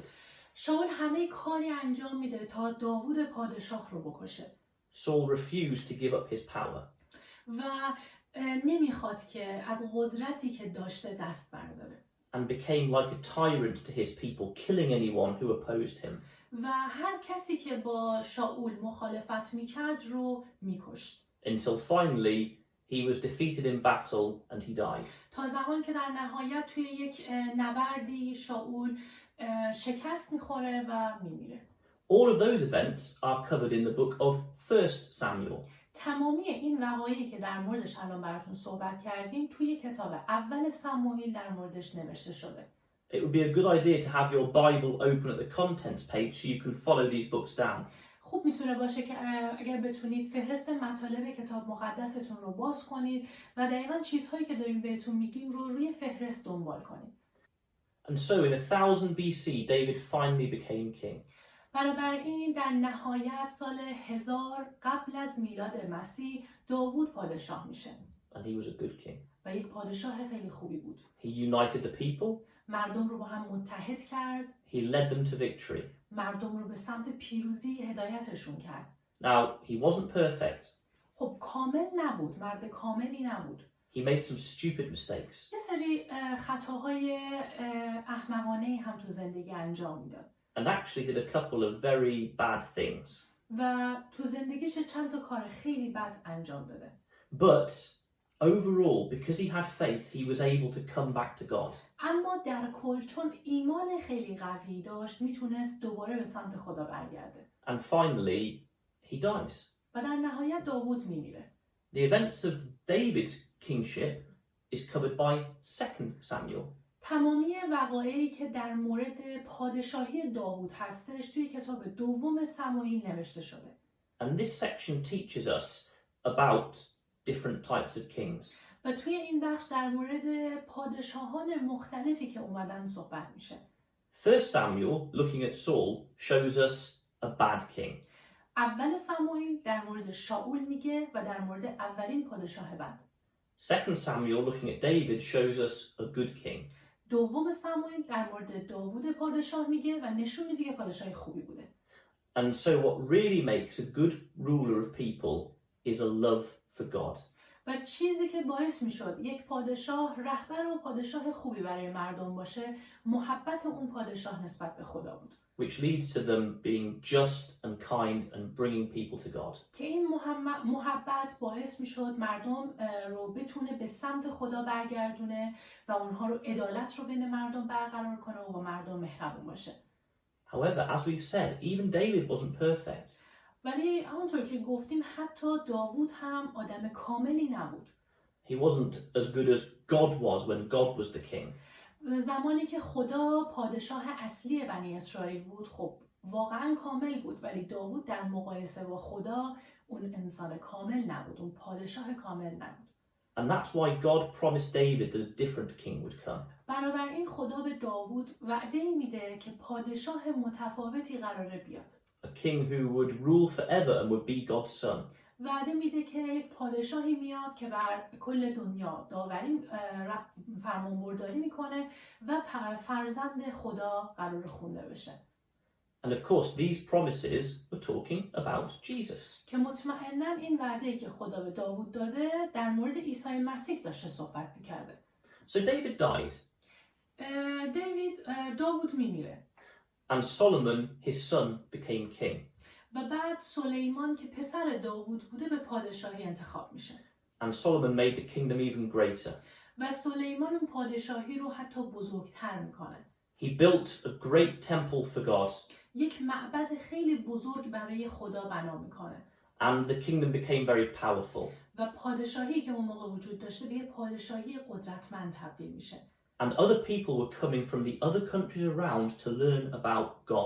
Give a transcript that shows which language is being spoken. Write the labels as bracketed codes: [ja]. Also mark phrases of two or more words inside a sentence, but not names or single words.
[fa] شاول همه کاری انجام میده تا داوود پادشاه رو بکشه. [en] Saul refused to give up his power. [fa] و نمیخواد که از قدرتی که داشته دست برداره. [en] And became like a tyrant to his people, killing anyone who opposed him. [fa] و هر کسی که با شاول مخالفت میکرد رو میکشت. [en] Until finally he was defeated in battle and he died. [fa] تا زمان که در نهایت توی یک نبردی شاول شکست میخوره و میمیره. [en] All of those events are covered in the book of 1 Samuel. [fa] تمامی این وقایعی که در موردش الان براتون صحبت کردیم توی کتاب اول سموئیل در موردش نوشته شده. [en] It would be a good idea to have your Bible open at the contents page so you can follow these books down. [fa] خوب میتونه باشه که اگر بتونید فهرست مطالب کتاب مقدستون رو باز کنید و دقیقاً چیزهایی که داریم بهتون میگیم رو روی فهرست دنبال کنید. [en] And so in 1000 BC David finally became king. [fa] بنابراین در نهایت سال 1000 قبل از میلاد مسیح داوود پادشاه میشه. [en] And he was a good king. [fa] و یک پادشاه خیلی خوبی بود. [en] He united the people. [fa] مردم رو با هم متحد کرد. [en] He led them to victory. [fa] مردم رو به سمت پیروزی هدایتشون کرد. [en] Now, he wasn't perfect. [fa] خب کامل نبود، مرد کاملی نبود. [en] He made some stupid mistakes. [fa] یه سری خطاهای احمقانه‌ای هم تو زندگی انجام میداد. [en] And actually did a couple of very bad things. [fa] و تو زندگیش چند تا کار خیلی بد انجام داده. [en] But overall, because he had faith, he was able to come back to God. [fa] اما در کل چون ایمان خیلی قوی داشت میتونست دوباره به سمت خدا برگرده. [en] And finally, he dies. [fa] و در نهایت داوود میمیره. [en] The events of David's kingship is covered by 2 Samuel. [fa] تمامی وقایعی که در مورد پادشاهی داوود هستش توی کتاب دوم سموئیل نوشته شده. [en] And this section teaches us about different types of kings. [fa] و توی این بخش در مورد پادشاهان مختلفی که اومدن صحبت میشه. [en] 1 Samuel, looking at Saul, shows us a bad king. [fa] اول سموئیل در مورد شاول میگه و در مورد اولین پادشاه بد. [en] 2 Samuel, looking at David, shows us a good king. [fa] دوم سموئیل در مورد داوود پادشاه میگه و نشون میده که پادشاه خوبی بوده. [en] And so what really makes a good ruler of people is a love for God. [fa] و چیزی که باعث میشد یک پادشاه رهبر و پادشاه خوبی برای مردم باشه محبت اون پادشاه نسبت به خدا بود. [en] Which leads to them being just and kind and bringing people to God. [fa] که این محبت باعث میشد مردم رو بتونه به سمت خدا برگردونه و اونها رو عدالت رو بین مردم برقرار کنه و با مردم مهربون باشه. [en] However, as we've said, even David wasn't perfect. [fa] ولی همونطور که گفتیم حتی داوود هم آدم کاملی نبود. [en] He wasn't as good as God was when God was the king. [fa] زمانی که خدا پادشاه اصلی بنی اسرائیل بود خب واقعا کامل بود ولی داوود در مقایسه با خدا اون انسان کامل نبود، اون پادشاه کامل نبود. [en] And that's why God promised David that a different king would come. [fa] بنابراین خدا به داوود وعده میده که پادشاه متفاوتی قراره بیاد. [en] A king who would rule forever and would be God's son. [fa] وعده میده که یک پادشاهی میاد که بر کل دنیا داوری فرمانبرداری میکنه و فرزند خدا قرار خونده بشه. [en] And of course, these promises were talking about Jesus. [fa] که مطمئناً این وعده‌ای که خدا به داوود داده در مورد عیسی مسیح داشته صحبت میکرده. [en] So David died. [fa] داوود میمیره. [en] And Solomon, his son, became king. [fa] و بعد سلیمان که پسر داوود بوده به پادشاهی انتخاب میشه. [en] And Solomon made the kingdom even greater. [fa] و سلیمان اون پادشاهی رو حتی بزرگتر میکنه. [en] He built a great temple for God. [fa] یک معبد خیلی بزرگ برای خدا بنا میکنه. [en] And the kingdom became very powerful. [fa] و پادشاهی که اون موقع وجود داشته به یه پادشاهی قدرتمند تبدیل میشه. [en] And other people were coming from the other countries around to learn about God.